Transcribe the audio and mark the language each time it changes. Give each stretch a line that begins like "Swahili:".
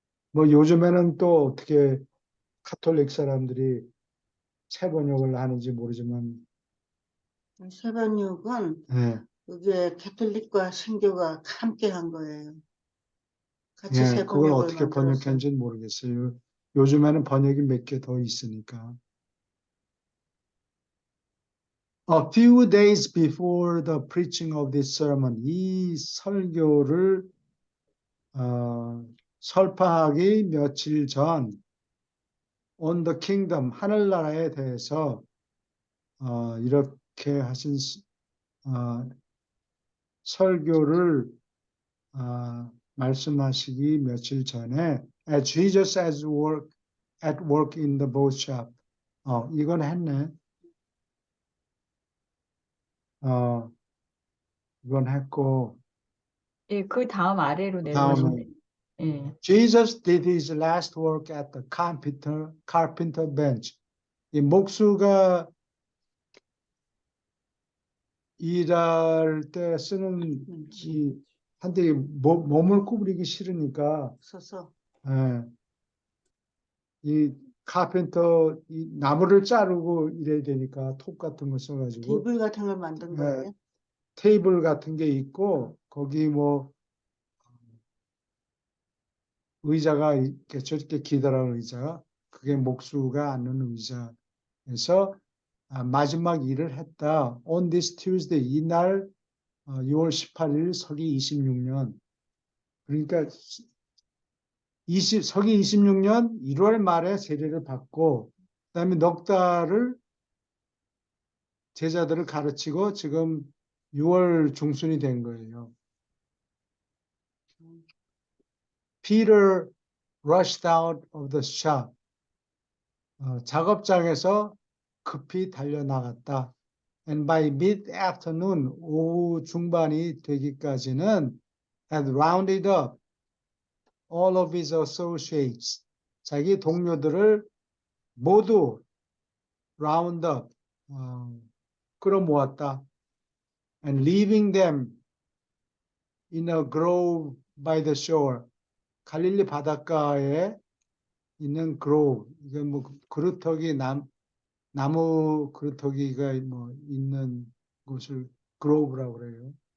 Korean: 뭐 요즘에는 또 어떻게 카톨릭 사람들이 새 번역을 하는지 모르지만, 세번역은 예, 그게 캐톨릭과 신교가 함께 한 거예요. 같이 예, 그걸 세번역을 어떻게 만들었어요. 번역했는지는 모르겠어요. 요즘에는 번역이 몇 개 더 있으니까.
English: A few days before the preaching of this sermon,
Korean: 이 설교를 설파하기 며칠 전
English: on the kingdom,
Korean: 하늘나라에 대해서 이렇게 하신 어, 설교를 말씀하시기 며칠 전에
English: as Jesus at work in the boat shop.
Korean: 이건 했네. 이건 했고 예, 그 다음 아래로 다음에 내려오시면 돼요. 예.
English: Jesus did his last work at the carpenter bench.
Korean: 이 목수가 일할 때 쓰는 한데 몸을 구부리기 싫으니까 서서 예, 이 카펜터 이 나무를 자르고 이래야 되니까 톱 같은 거 써가지고 테이블 같은 걸 만든 예, 거예요. 테이블 같은 게 있고 거기 뭐 의자가 이렇게 저렇게 기다란 의자 그게 목수가 앉는 의자에서 마지막 일을 했다.
English: On this Tuesday
Korean: 이날 6월 18일 서기 26년 그러니까 서기 26년 1월 말에 세례를 받고 그다음에 넉 달을 제자들을 가르치고 지금 6월 중순이 된 거예요.
English: Peter rushed out of the shop.
Korean: 작업장에서 급히 달려나갔다.
English: And by mid-afternoon,
Korean: 오후 중반이 되기까지는
English: had rounded up all of his associates.
Korean: 자기 동료들을 모두
English: round up,
Korean: 끌어모았다.
English: And leaving them in a grove by the shore.
Korean: 갈릴리 바닷가에 있는 grove. 이게 뭐 그루터기 나무 그루터기가 뭐 있는 곳을 grove라고 그래요.